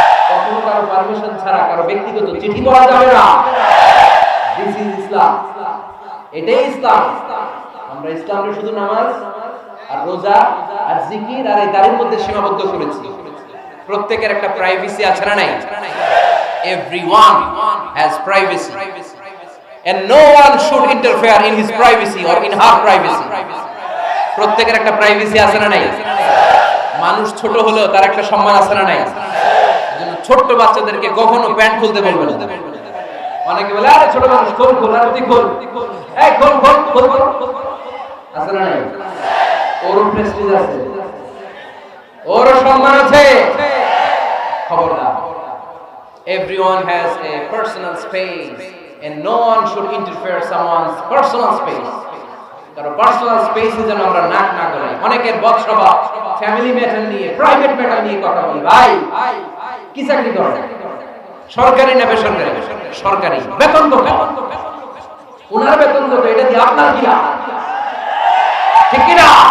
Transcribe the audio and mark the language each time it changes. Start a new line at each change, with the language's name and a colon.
Bangla: কখনো কারো পারমিশন ছাড়া কারো ব্যক্তিগত চিঠি পড়া যাবে না।
English: This is Islam.
Bangla: এটাই ইসলাম। আমরা ইসলামকে শুধু নামাজ আর রোজা আর জিকির আর এই দাঁড়ির মধ্যে সীমাবদ্ধ করেছি। প্রত্যেকের একটা প্রাইভেসি আছে না নাই?
English: Everyone has privacy and no one should interfere in his privacy or in her privacy.
Bangla: প্রত্যেকের একটা প্রাইভেসি আছে না নাই? মানুষ ছোট হলেও তার একটা সম্মান আছে না নাই? এজন্য ছোট বাচ্চাদেরকে কখনো প্যান্ট খুলতে বলবেন না। অনেকে বলে আরে ছোট মানুষ খোল খোল আর তুই খোল, এই খোল খোল খোল খোল, আছে না নাই? ওর প্রেস্টিজ আছে, ওর সম্মান আছে। খবরদার।
English: Everyone has a personal space and no one should interfere someone's personal space.
Bangla: কারণ পার্সোনাল স্পেসে যেন আমরা নাক না করি। অনেকের বদস্বভাব ফ্যামিলি ম্যাটার নিয়ে, প্রাইভেট ম্যাটার নিয়ে কথা বলি। ভাই কি চাকরি করেন? সরকারি না বেসরকারি? সরকারি। বেতন কত? ওনার বেতন কত? এটা দিয়ে আপনার কি লাভ? ঠিক কি না?